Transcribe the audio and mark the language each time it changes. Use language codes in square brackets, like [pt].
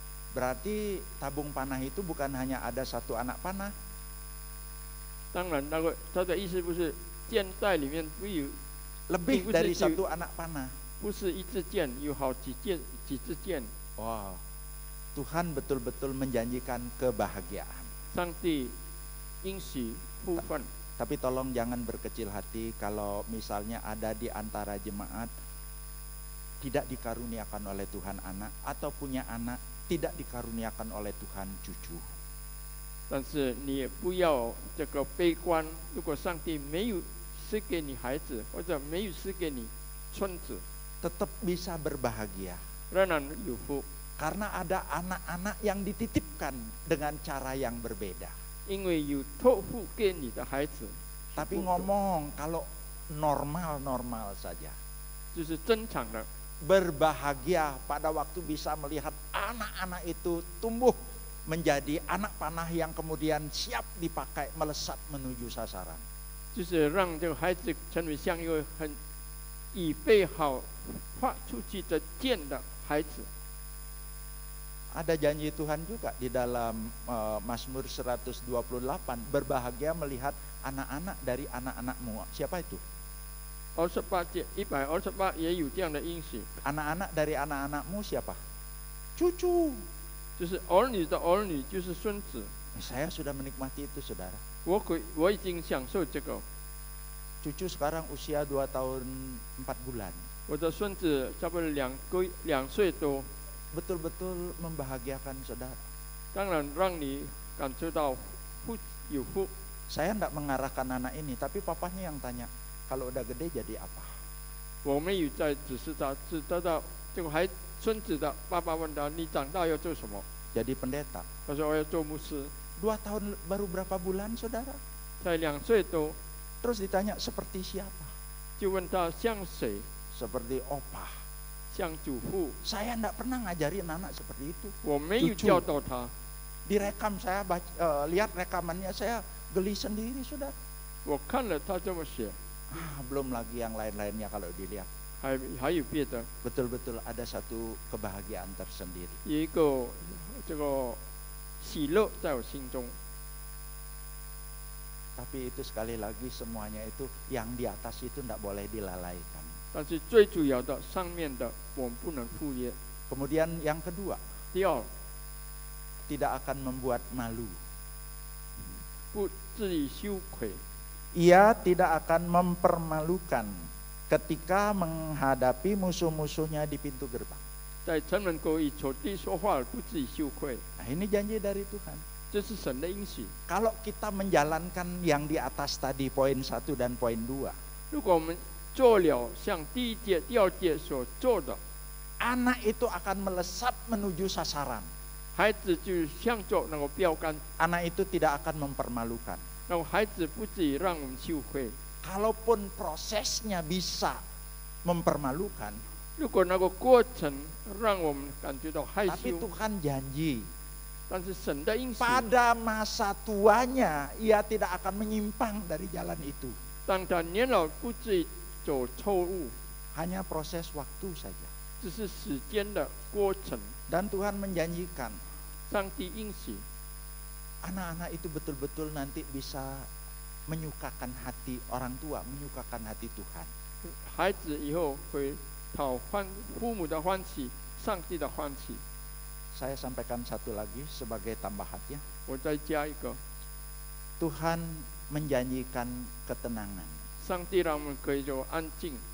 [id] Berarti tabung panah itu bukan hanya ada satu anak panah. [zh] 当然，那个他的意思不是箭袋里面不有， [id] Lebih dari satu anak panah. [zh] 不是一支箭，有好几支箭。 [id] Wow, Tuhan betul-betul menjanjikan kebahagiaan. [zh] 上帝应许福分。 [id] Tapi tolong jangan berkecil hati kalau misalnya ada di antara jemaat tidak dikaruniakan oleh Tuhan anak, atau punya anak tidak dikaruniakan oleh Tuhan cucu. [zh] 但是你也不要这个悲观，如果上帝没有赐给你孩子，或者没有赐给你孙子， [id] Tetap bisa berbahagia [zh] 仍然有福， [id] karena ada anak-anak yang dititipkan dengan cara yang berbeda. [zh] 因为有托付给你的孩子。 [id] Tapi ngomong kalau normal-normal saja. [zh] 就是正常的， [id] Berbahagia pada waktu bisa melihat anak-anak itu tumbuh menjadi anak panah yang kemudian siap dipakai melesat menuju sasaran. [zh] 就是让这个孩子成为像一个很预备好发出去的箭的孩子。 [id] Ada janji Tuhan juga di dalam Mazmur 128, berbahagia melihat anak-anak dari anak-anakmu. Siapa itu? [zh] 128也有这样的应许， [id] Anak-anak dari anak-anakmu siapa? Cucu. [zh] 就是儿女的儿女就是孙子。 [id] Saya sudah menikmati itu, saudara. [zh] 我已经享受这个， [id] Cucu sekarang usia 2 tahun 4 bulan. [zh] 我的孙子差不多2岁多， [id] Betul-betul membahagiakan saudara. [zh] 当然让你感受到有福。 [id] Saya tidak mengarahkan anak ini, tapi papanya yang tanya, kalau udah gede jadi apa? [zh] 我没有在指示他，只得到这个孙子的爸爸问他：“你长大要做什么 [id] Jadi pendeta.？” [zh] 他说：“我要做牧师。 [id] 2 tahun baru berapa bulan saudara? ” [zh] 才2岁多， [id] Terus ditanya seperti siapa? [zh] 就问他像谁， [id] Seperti opa. [zh] 像祖父。 [id] Saya tidak pernah ngajarin anak seperti itu. [zh] 我没有教导他， [id] Direkam saya lihat rekamannya, saya geli sendiri saudara. [zh] 我看了他这么写， [id] Belum lagi yang lain-lainnya kalau dilihat. [zh] 还有别的， [id] Betul-betul ada satu kebahagiaan tersendiri. [zh] 有一个这个喜乐在我心中。 [id] Tapi itu sekali lagi semuanya itu yang di atas itu tidak boleh dilalaikan. [zh] 但是最主要的上面的我们不能忽略。 [id] Kemudian yang kedua, [zh] 第二， [id] tidak akan membuat malu. [zh] 不自己羞愧， [id] Ia tidak akan mempermalukan ketika menghadapi musuh-musuhnya di pintu gerbang. [zh] 在城门口以草地说话不自己羞愧， [id] Nah, ini janji dari Tuhan. [zh] 这是神的应许。 [id] Kalau kita menjalankan yang di atas tadi poin 1 dan poin 2, [zh] 如果我们做了像第一节、第二节所做的， [id] anak itu akan melesat menuju sasaran. [zh] 孩子就向着那个标杆， [id] Anak itu tidak akan mempermalukan. [zh] 然后孩子不至于让我们羞愧。 [id] Kalaupun prosesnya bisa mempermalukan, [zh] 如果那个过程让我们感觉到害 [id] tapi [zh] 羞， [id] Tuhan janji [zh] 但是神的应许， [id] pada masa tuanya ia tidak akan menyimpang dari jalan itu. [zh] 当他年老不至于走错误， [id] Hanya proses waktu saja. [zh] 只是时间的过程。 [id] Dan Tuhan menjanjikan [zh] 上帝应许， [id] anak-anak itu betul-betul nanti bisa menyukakan hati orang tua, menyukakan hati Tuhan. [zh] 孩子以后会讨父母的欢喜，上帝的欢喜。 [id] Saya sampaikan satu lagi sebagai tambahannya. [zh] 我再加一个， [id] Tuhan menjanjikan ketenangan. [zh] 上帝让我们可以有安静，